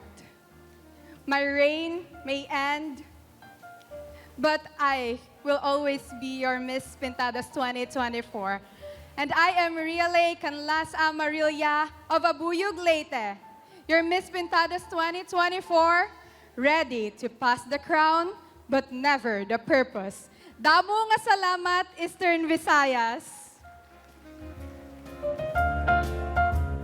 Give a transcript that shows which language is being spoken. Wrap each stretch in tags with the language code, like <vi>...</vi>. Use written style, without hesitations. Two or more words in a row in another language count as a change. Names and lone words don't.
<en>My reign may end, but I will always be your Miss Pintados 2024. And I am Rialay Canlas Amarilla of Abuyog Leyte, your Miss Pintados 2024, ready to pass the crown, but never the purpose.</en> <war>Damo nga salamat, Eastern Visayas.</war>